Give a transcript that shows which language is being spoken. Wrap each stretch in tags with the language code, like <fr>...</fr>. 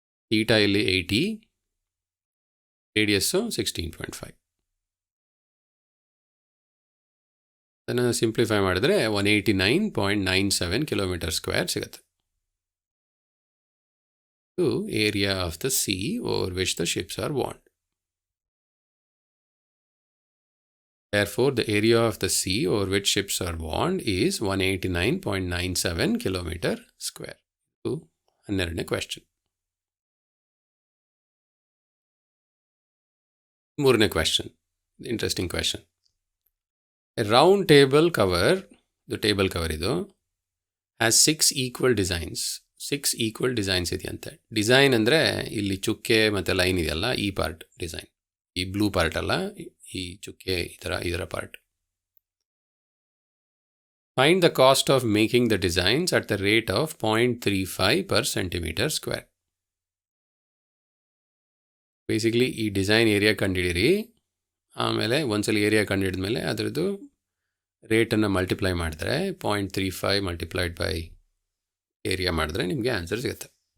<kn>Theta ಇಲ್ಲಿ 80, radius 16.5. ಅದನ್ನು simplify ಮಾಡಿದ್ರೆ 189.97 ಕಿಲೋಮೀಟರ್ ಸ್ಕ್ವೇರ್ ಸಿಗುತ್ತೆ.</kn> <en>ಇದು area of the sea over which the ships are warned. Therefore, the area of the sea over which ships are warned is 189.97 kilometer square.</en> <kn>12ನೇ question. 3ನೇ question, interesting question.</kn> <en>A round table cover, the table cover ಇದು, has 6 equal designs.</en> <kn>6</kn> <en>equal designs</en> <kn>ಇದೆಯಂತೆ. Design ಅಂದರೆ ಇಲ್ಲಿ ಚುಕ್ಕೆ ಮತ್ತು line ಇದೆಯಲ್ಲ, ಈ part design. ಈ ಬ್ಲೂ ಪಾರ್ಟ್ ಅಲ್ಲ, ಈ ಚುಕ್ಕೆ ಇದರ part.</kn> <en>Find the cost of making the designs at the rate of 0.35 per centimeter square.</en> <kn>Basically ಈ ಡಿಸೈನ್ ಏರಿಯಾ ಕಂಡುಹಿಡಿಯಿರಿ, ಆಮೇಲೆ ಒಂದ್ಸಲ ಏರಿಯಾ ಕಂಡುಹಿಡಿದ್ಮೇಲೆ ಅದರದ್ದು ರೇಟನ್ನು ಮಲ್ಟಿಪ್ಲೈ ಮಾಡಿದ್ರೆ 0.35 ಮಲ್ಟಿಪ್ಲೈಡ್ ಬೈ ಏರಿಯಾ ಮಾಡಿದ್ರೆ ನಿಮಗೆ ಆನ್ಸರ್ ಸಿಗುತ್ತೆ.</kn>